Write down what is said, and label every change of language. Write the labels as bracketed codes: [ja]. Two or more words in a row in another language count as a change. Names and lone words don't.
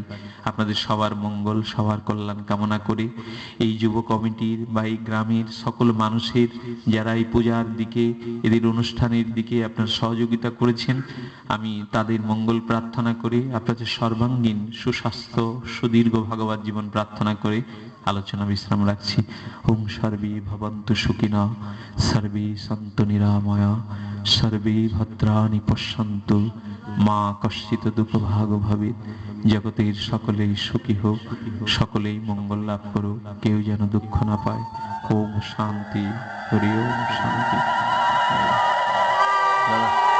[bn] আপনাদের সবার মঙ্গল, সবার কল্যাণ কামনা করে এই যুব কমিটির বা এই গ্রামের সকল মানুষের যারা এই পূজার দিকে, এদের অনুষ্ঠানের দিকে আপনার সহযোগিতা করেছেন, আমি তাদের মঙ্গল প্রার্থনা করে আপনাদের সর্বাঙ্গীন সুস্বাস্থ্য, সুদীর্ঘ ভাগবত জীবন প্রার্থনা করে আলোচনা বিশ্রাম রাখছি। [sa] ওম সর্বে ভবন্তু সুখিনঃ, সর্বে সন্তু নিরাময়া, সর্বে ভদ্রাণি পশ্যন্তু, মা কশ্চিৎ দুঃখভাগ ভবেৎ। [bn] জগতের সকলেই সুখী হোক, সকলেই মঙ্গল লাভ করুক, কেউ যেন দুঃখ না পায়। [sa] ওম শান্তি, হরি ওম শান্তি।